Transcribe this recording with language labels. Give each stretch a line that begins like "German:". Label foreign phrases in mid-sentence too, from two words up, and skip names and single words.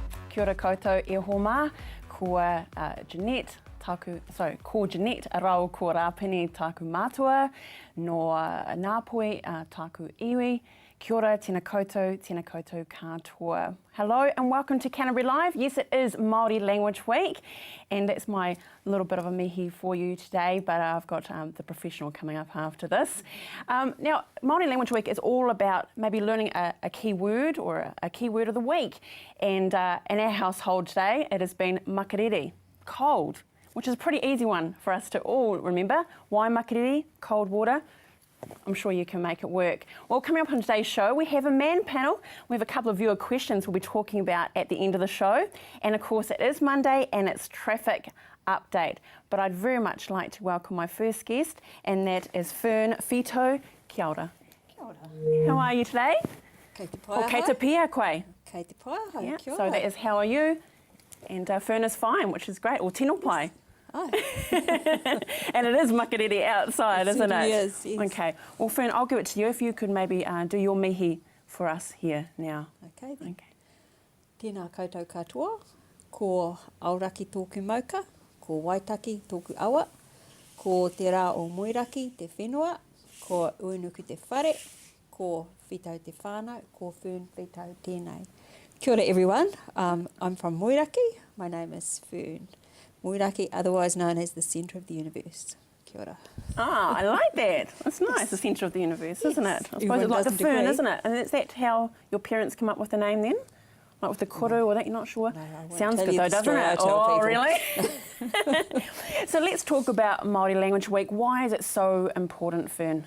Māori: Kia ora koutou e homa, ko Jeanette, ko Jeanette rau ko Rapini taku mātua, no Ngāpoi taku iwi. Kia ora, tēnā koutou katoa.
English: Hello and welcome to Canterbury Live. Yes, it is Māori Language Week and that's my little bit of a mihi for you today, but I've got the professional coming up after this. Now, Māori Language Week is all about maybe learning a key word or a key word of the week. And in our household today, it has been makariri, cold, which is a pretty easy one for us to all remember. Why makariri? Cold water. I'm sure you can make it work. Well, coming up on today's show, we have a man panel. We have a couple of viewer questions we'll be talking about at the end of the show. And of course, it is Monday and it's traffic update. But I'd very much like to welcome my first guest, and that is Fern Fito.
Māori: Kia ora. Kia ora.
English: How are you today?
Māori: Kei te pai Or kei te pia koe? Kei te pai ahau,
English: Yeah,
Māori: kia
English: so
Māori: ora.
English: that is how are you? And Fern is fine, which is great.
Māori: Or tino pai. Oh.
English: And it is makariri outside, isn't it? Yes, yes. Okay. Well, Fern, I'll give it to you if you could maybe do your mihi for us here now. Okay then. Okay.
Māori: Tēnā koutou katoa, ko auraki tōku mauka, ko waitaki tōku awa, ko te rā o moiraki te whenua, ko uinuku te whare, ko whitau te whānau, ko Fern whitau tēnei. Kia ora
English: everyone, I'm from Moiraki, my name is Fern. Moiraki, otherwise known as the centre of the universe.
Māori: Kia ora.
English: Ah, I like that. That's nice, the centre of the universe, isn't it? I suppose Everyone it's like the doesn't fern, agree. isn't it? And is that how your parents come up with the name then? Like with the koru or that, you're not sure? No, I won't Sounds tell good you though, the doesn't story it? I tell Oh, people. really? So let's talk about Māori Language Week. Why is it so important, Fern?